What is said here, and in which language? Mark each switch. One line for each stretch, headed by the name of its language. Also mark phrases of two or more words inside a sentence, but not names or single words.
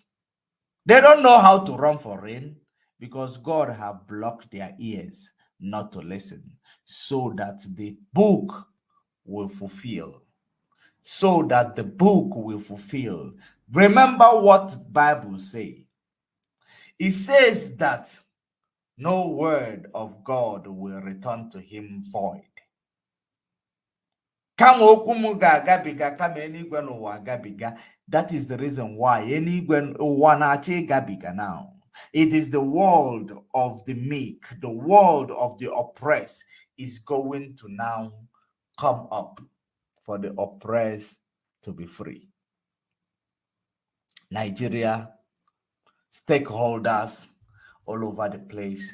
English: They don't know how to run for rain because God have blocked their ears not to listen, so that the book will fulfill. So that the book will fulfill. Remember what the Bible says. It says that no word of God will return to him void.
Igbo: Kama okwu m ga-agabiga kama eluigwe n'ụwa agabiga.
English: That is the reason why
Igbo: eluigwe ụwa na-achọ ịgabiga
English: now. It is the world of the meek, the world of the oppressed is going to now come up for the oppressed to be free. Nigeria, stakeholders all over the place.